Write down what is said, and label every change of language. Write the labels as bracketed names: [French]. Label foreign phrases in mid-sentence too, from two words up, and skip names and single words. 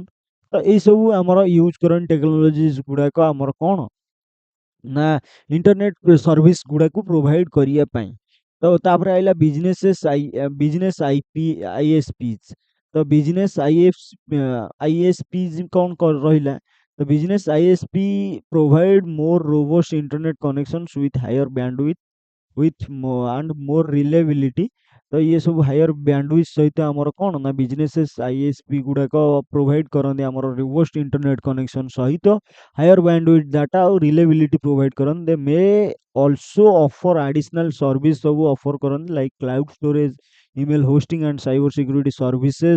[Odia] ତ ଏଇ ସବୁ ଆମର ୟୁଜ କରନ୍ତି ଟେକ୍ନୋଲୋଜିଜ ଗୁଡାକ, ଆମର କଣ ନା [English] internet service [Odia] ଗୁଡାକୁ ପ୍ରୋଭାଇଡ କରିବା ପାଇଁ। ତ ତାପରେ ଆଇଲା [English] business IP ISPs. [Odia] ତ [English] business ISPs [Odia] କଣ ରହିଲା? [English] ତ business ISP provide more robust internet connections with higher bandwidth and more reliability। [Odia] ତ ଇଏ ସବୁ [English] higher bandwidth [Odia] ସହିତ ଆମର କଣ ନା [English] businesses ISP [Odia] ଗୁଡାକ ପ୍ରୋଭାଇଡ୍ କରନ୍ତି ଆମର [English] robust internet connection [Odia] ସହିତ [English] higher bandwidth data [Odia] ଆଉ ରିଲେବିଲିଟି ପ୍ରୋଭାଇଡ୍ କରନ୍ତି। [English] they may also offer additional service [Odia] ସବୁ ଅଫର କରନ୍ତି [English] like cloud storage, email hosting and cyber security services.